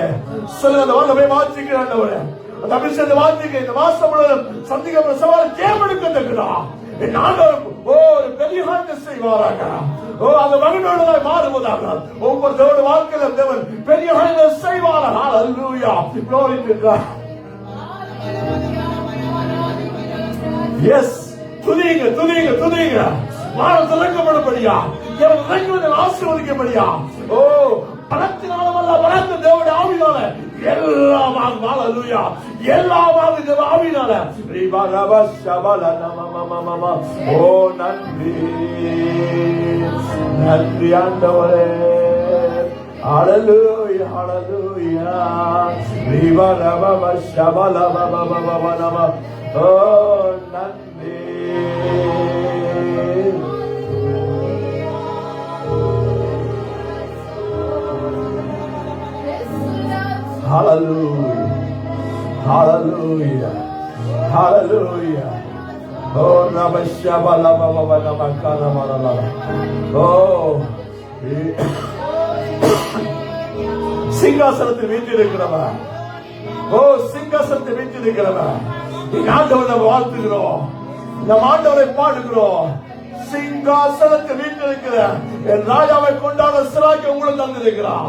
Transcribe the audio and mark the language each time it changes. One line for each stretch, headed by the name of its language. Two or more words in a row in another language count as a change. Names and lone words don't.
Tamil: சொல்லுங்க, அந்த வாங்கவே வாஞ்சிக்கிறேன் ஆண்டவரே. அந்த அபிஷேகத்தை வாஞ்சிக்கிறேன். இந்த மாசம் முழுவதும் சந்திக்கிற சவாலை ஜெயமெடுக்கத்தக்கதா என் ஆண்டவர் ஒரு பெரிய செய்வாராக. ஓ அந்த மகனோடு மாறுவதாக. ஒவ்வொரு தேவனுடைய வாழ்க்கையிலும் தேவன் பெரிய செய்வாராக. ஹalleluya.
English: Glory to God. Yes.
Tamil: துதிங்க துதிங்க துதிங்க. வானம் திறக்கப்படும்படியா, தேவன் இறங்குவதை ஆசீர்வதிக்கும்படியா. ஓ பலத்தினாலமல்ல, பலத்த தேவனுடைய ஆவியினால எல்லாமாக. ஹalleluya. எல்லாமாக தேவ ஆவியினால. ரிபா ரப ஷபல நமமமம. ஓ நன்றி நன்றி ஆண்டவரே. ஹalleluya ஹalleluya. ரிபா ரப ஷபல பபபப நம. ஓ நன்றி.
English: Hallelujah. Hallelujah. Hallelujah. Oh, Nabashabala Baba Namakana Malala.
Tamil: Oh, சிங்காசனத்தில் வீற்றிருக்கிறவன். ஓ சிங்காசனத்தில் வீற்றிருக்கிறவன். இந்த ஆண்டவரை வாழ்த்துகிறோம், நம் ஆண்டவரை பாடுகிறோம். சிங்காசனத்தில் வீற்றிருக்கிற என் ராஜாவை கொண்டாட சிராக்கை உங்களுக்கு தந்திருக்கிறார்.